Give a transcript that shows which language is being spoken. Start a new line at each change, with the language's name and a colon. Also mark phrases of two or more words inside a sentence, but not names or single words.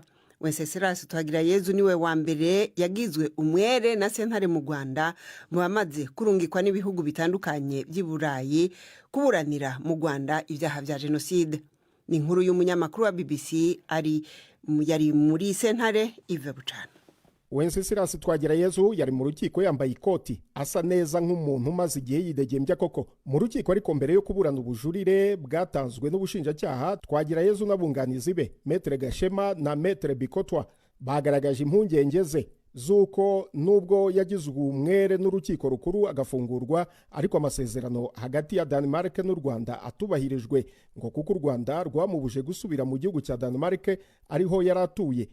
Kinyarwanda: Wenceslas Twagirayezu niwe wa mbere yagizwe umwere na sentare mu Rwanda mu bamaze kurungikwa n'ibihugu bitandukanye by'i Burayi kuburanira mu Rwanda ibyaha vya jenoside. Ni inkuru y'umunyamakuru wa BBC yari muri sentare Yves Bucana. Wenceslas Twagirayezu yari mu rukiko yambaye ikoti, asa neza nk'umuntu umaze igihe yidegembya koko. Mu rukiko ariko mbere yo kuburana ubujurire bwatanzwe n'ubushinjacyaha, Twagirayezu n'abunganizi be Maître Gashema na Maître Bikotwa bagaragaje impungenge ze z'uko nubwo yagizwe umwere n'urukiko rukuru agafungurwa, ariko amasezerano hagati ya Denmark n'u Rwanda atubahirijwe, ngo kuko u Rwanda rwamubuje gusubira mu gihugu cya Denmark ariho yaratuye.